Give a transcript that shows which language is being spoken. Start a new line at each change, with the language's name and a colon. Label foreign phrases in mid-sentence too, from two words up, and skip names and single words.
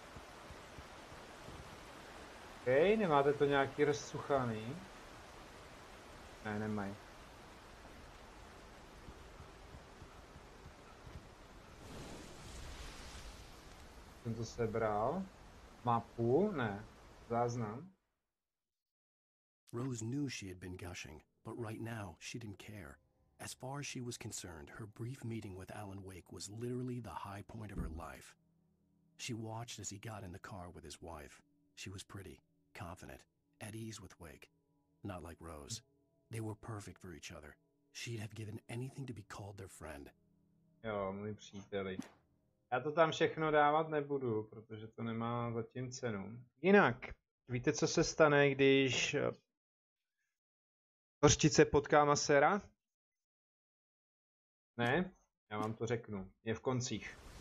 Czech: OK, nemáte to nějaký rozsuchaný? Ne, nemají. Jsem to sebral. Mapu? Ne. Záznam.
English: Rose knew she had been gushing, but right now she didn't care. As far as she was concerned, her brief meeting with Alan Wake was literally the high point of her life. She watched as he got in the car with his wife. She was pretty, confident, at ease with Wake. Not like Rose. They were perfect for each other. She'd have given anything to be called their friend.
Czech: Jo, můj příteli. Já to tam všechno dávat nebudu, protože to nemá zatím cenu. Jinak, víte, co se stane, když hořčice potká maséra? Ne? Já vám to řeknu. Je v koncích.